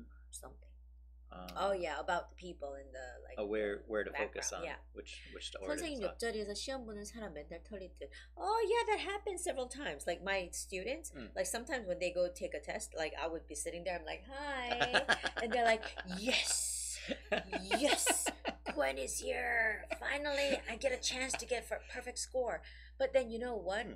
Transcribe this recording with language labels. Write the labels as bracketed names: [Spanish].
[English] Something. Oh yeah, about the people in the like. Where to background. focus on? Yeah. Which to order. [Korean] 선생님 옆자리에서 시험 보는 사람 맨날 털릴 듯. [English] Oh yeah, that happens several times. Like my students, like sometimes when they go take a test, like I would be sitting there, I'm like, hi, and they're like, yes, yes, Gwen is here. Finally, I get a chance to get a perfect score. But then you know what?